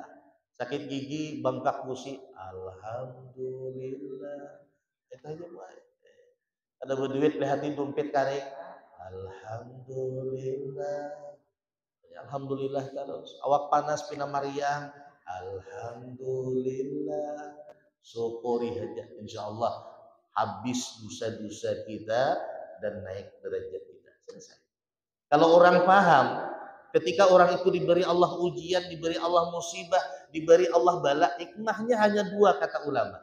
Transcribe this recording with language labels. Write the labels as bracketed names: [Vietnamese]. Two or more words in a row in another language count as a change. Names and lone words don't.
[Banjar] Sakit gigi, bengkak gusi, alhamdulillah. Itu aja baik. Ada berduit di hati dompet karek, alhamdulillah. Alhamdulillah terus. Awak panas pina mariang, alhamdulillah. Syukuri aja, [Arabic] إن شاء الله [Banjar] habis dosa-dosa kita dan naik derajat kita. Selesai. Kalau orang paham, ketika orang itu diberi Allah ujian, diberi Allah musibah, diberi Allah bala, hikmahnya hanya 2 kata ulama.